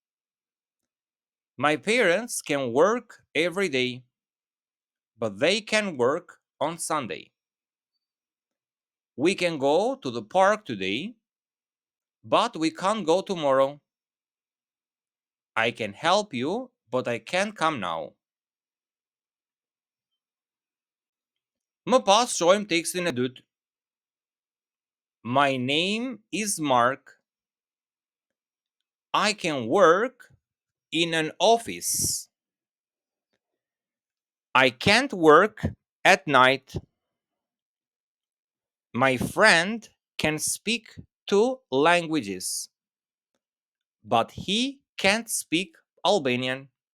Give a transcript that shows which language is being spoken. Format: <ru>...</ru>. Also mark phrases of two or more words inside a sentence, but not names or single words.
<en>My parents can work every day, but they can work on Sunday. We can go to the park today, but we can't go tomorrow. I can help you, but I can't come now.</en> <sq>Më pas shohim tekstin e dytë.</sq> <en>My name is Mark. I can work in an office. I can't work at night. My friend can speak 2 languages, but he can't speak Albanian.</en>